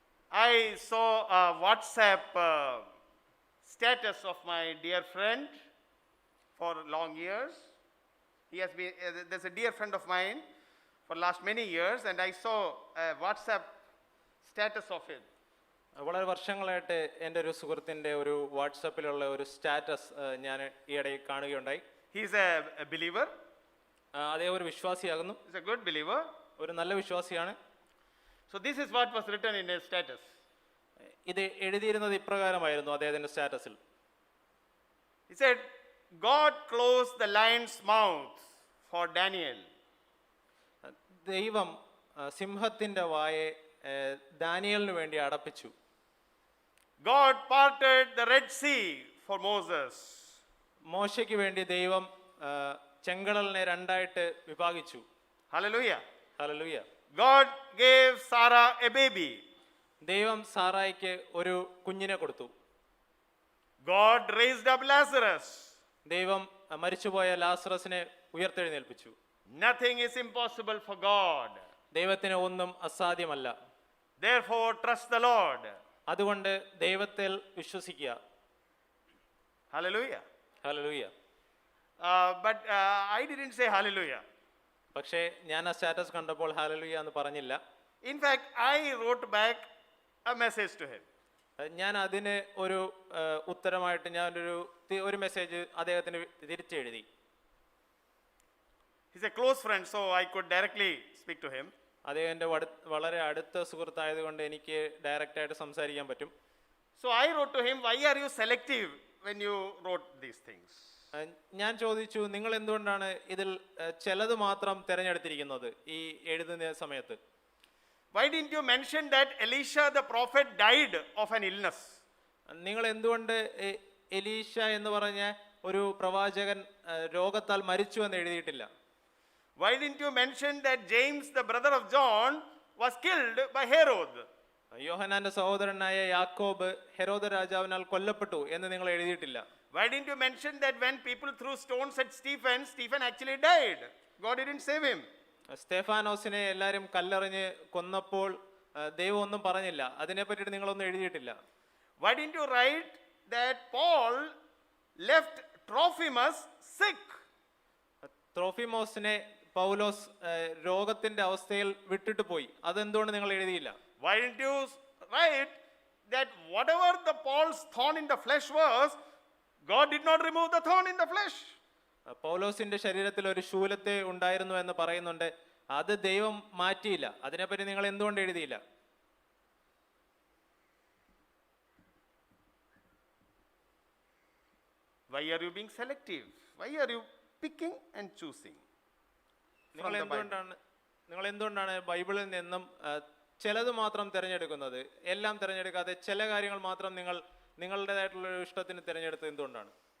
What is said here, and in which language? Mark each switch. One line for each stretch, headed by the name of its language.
English: I saw a WhatsApp status of my dear friend for long years. He has been, there's a dear friend of mine for last many years, and I saw a WhatsApp status of it.
Malayalam: വളരെ വർഷങ്ങളായിട്ട് എൻ്റെ ഒരു സുഹൃത്തിൻ്റെ ഒരു വാട്സാപ്പിലുള്ള ഒരു status ഞാൻ ഈയിടെ കാണുകയുണ്ടായി.
English: He's a believer.
Malayalam: അദ്ദേഹം ഒരു വിശ്വാസിയാകുന്നു.
English: He's a good believer.
Malayalam: ഒരു നല്ല വിശ്വാസിയാണ്.
English: So this is what was written in his status.
Malayalam: ഇത് എഴുതിയിരുന്നത് ഇപ്രകാരമായിരുന്നു അദ്ദേഹത്തിന്റെ സ്റ്റാറ്റസിൽ.
English: He said, God closed the lion's mouth for Daniel.
Malayalam: ദൈവം സിംഹത്തിന്റെ വായെ ദാനിയേലിന് വേണ്ടി അടപ്പിച്ചു.
English: God parted the Red Sea for Moses.
Malayalam: മോശയ്ക്ക് വേണ്ടി ദൈവം ചെങ്കടലിനെ രണ്ടായിട്ട് വിഭാഗിച്ചു.
English: Hallelujah.
Malayalam: Hallelujah.
English: God gave Sarah a baby.
Malayalam: ദൈവം സാറായിക്ക് ഒരു കുഞ്ഞിനെ കൊടുത്തു.
English: God raised up Lazarus.
Malayalam: ദൈവം മരിച്ചുപോയ ലാസറസിനെ ഉയർത്തെഴുന്നേൽപ്പിച്ചു.
English: Nothing is impossible for God.
Malayalam: ദൈവത്തിന് ഒന്നും അസാധ്യമല്ല.
English: Therefore, trust the Lord.
Malayalam: അതുകൊണ്ട് ദൈവത്തിൽ വിശ്വസിക്കുക.
English: Hallelujah.
Malayalam: Hallelujah.
English: But I didn't say hallelujah.
Malayalam: പക്ഷേ ഞാൻ ആ സ്റ്റാറ്റസ് കണ്ടപ്പോൾ ഹല്ലേലൂയ എന്ന് പറഞ്ഞില്ല.
English: In fact, I wrote back a message to him.
Malayalam: ഞാൻ അതിന് ഒരു ഉത്തരമായിട്ട് ഞാൻ ഒരു മെസ്സേജ് അദ്ദേഹത്തിന് തിരിച്ചെഴുതി.
English: He's a close friend, so I could directly speak to him.
Malayalam: അദ്ദേഹം എൻ്റെ വളരെ അടുത്ത സുഹൃത്തായതുകൊണ്ട് എനിക്ക് ഡയറക്റ്റായിട്ട് സംസാരിക്കാൻ പറ്റും.
English: So I wrote to him, why are you selective when you wrote these things?
Malayalam: ഞാൻ ചോദിച്ചു, നിങ്ങൾ എന്തുകൊണ്ടാണ് ഇതിൽ ചിലത് മാത്രം തിരഞ്ഞെടുത്തിരിക്കുന്നത് ഈ എഴുതുന്ന സമയത്ത്?
English: Why didn't you mention that Elisha the prophet died of an illness?
Malayalam: നിങ്ങൾ എന്തുകൊണ്ട് എലീഷ എന്ന് പറഞ്ഞ ഒരു പ്രവാചകൻ രോഗത്താൽ മരിച്ചു എന്ന് എഴുതിയിട്ടില്ല?
English: Why didn't you mention that James the brother of John was killed by Herod?
Malayalam: യോഹന്നാന്റെ സഹോദരനായ യാക്കോബ് ഹെരോദ രാജാവിനാൽ കൊല്ലപ്പെട്ടു എന്ന് നിങ്ങൾ എഴുതിയിട്ടില്ല.
English: Why didn't you mention that when people threw stones at Stephen, Stephen actually died? God didn't save him.
Malayalam: സ്തെഫാനോസിനെ എല്ലാവരും കല്ലെറിഞ്ഞ് കൊന്നപ്പോൾ ദൈവം ഒന്നും പറഞ്ഞില്ല. അതിനെ പറ്റിയിട്ട് നിങ്ങളൊന്നും എഴുതിയിട്ടില്ല.
English: Why didn't you write that Paul left Trophimus sick?
Malayalam: ത്രോഫിമോസിനെ പൗലോസ് രോഗത്തിന്റെ അവസ്ഥയിൽ വിട്ടിട്ട് പോയി. അതെന്തുകൊണ്ട് നിങ്ങൾ എഴുതിയില്ല?
English: Why didn't you write that whatever the Paul's thorn in the flesh was, God did not remove the thorn in the flesh?
Malayalam: പൗലോസിന്റെ ശരീരത്തിൽ ഒരു ശൂലത്തെ ഉണ്ടായിരുന്നു എന്ന് പറയുന്നുണ്ട്. അത് ദൈവം മാറ്റിയില്ല. അതിനെപ്പറ്റി നിങ്ങൾ എന്തുകൊണ്ട് എഴുതിയില്ല?
English: Why are you being selective? Why are you picking and choosing?
Malayalam: നിങ്ങൾ എന്തുകൊണ്ടാണ് ബൈബിളിൽ നിന്നും ചിലത് മാത്രം തിരഞ്ഞെടുക്കുന്നത്? എല്ലാം തിരഞ്ഞെടുക്കാതെ ചില കാര്യങ്ങൾ മാത്രം നിങ്ങളുടേതായിട്ടുള്ള ഇഷ്ടത്തിന് തിരഞ്ഞെടുത്തത് എന്തുകൊണ്ടാണ്?